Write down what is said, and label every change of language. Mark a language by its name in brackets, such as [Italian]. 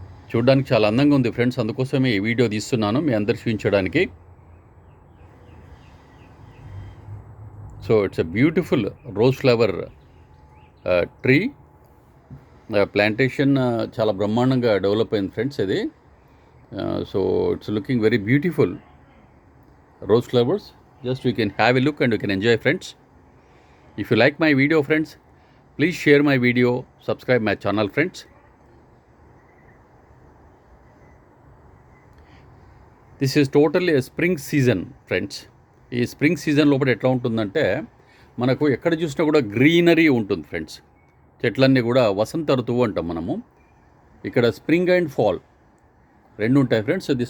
[Telugu] చూడడానికి చాలా అందంగా ఉంది ఫ్రెండ్స్, అందుకోసమే ఈ వీడియో తీస్తున్నాను మీ అందరు చూపించడానికి. [English] So it's a beautiful rose flower tree plantation. [Telugu] చాలా బ్రహ్మాండంగా డెవలప్ అయింది ఫ్రెండ్స్ ఇది. [English] So it's looking very beautiful rose flowers. Just we can have a look and we can enjoy, friends. If you like my video, friends, please share my video, subscribe my channel, friends. This is totally a spring season, friends. [Telugu] ఈ spring season లోపల ఎట్లా ఉంటుందంటే మనకు ఎక్కడ చూసినా కూడా greenery ఉంటుంది friends. చెట్లన్నీ కూడా వసంత ఋతువు అంటాం మనము. ఇక్కడ స్ప్రింగ్ అండ్ ఫాల్ రెండు ఉంటాయి ఫ్రెండ్స్.